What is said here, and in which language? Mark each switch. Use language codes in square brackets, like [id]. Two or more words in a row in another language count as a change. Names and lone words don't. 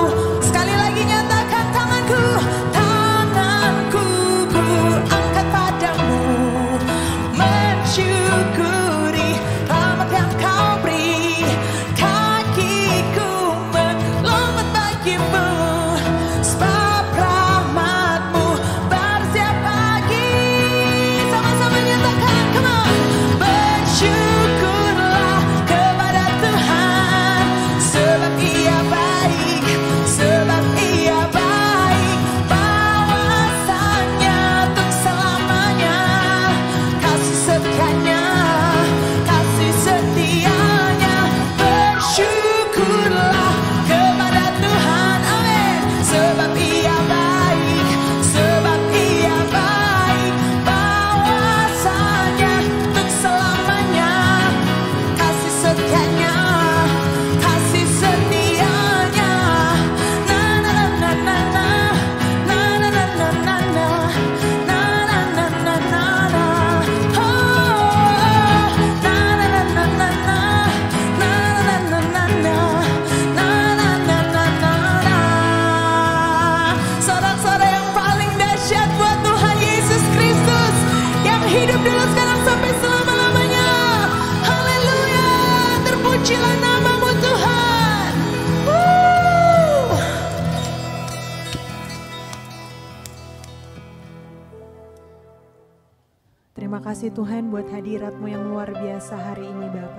[id] Sekali lagi nyatakan tanganku. Tanganku ku angkat padamu, mensyukuri rahmat yang kau beri. Kakiku melompat bagimu, sebab rahmatmu bersiap pagi. Sama-sama nyatakan, [en] come on. [id] Bersyukurlah kepada Tuhan, sebab Ia baik, sebab Ia baik. Bahwasanya untuk selamanya, kasih setianya, kasih setianya. Bersyukurlah kepada Tuhan, amin. Sebab Ia baik, sebab Ia baik. Bahwasanya untuk selamanya, kasih setianya, kasih setianya. Na na na na na, na na na na na na, na na na na na na. Oh, na na na na na na, na na na na na, na na na na na na. Sorak-sorak yang paling dahsyat buat Tuhan Yesus Kristus, yang hidup dulu sekarang sampai selama-lamanya. Haleluya, terpujilah namamu Tuhan. Terima kasih Tuhan buat hadirat-Mu yang luar biasa hari ini Bapa.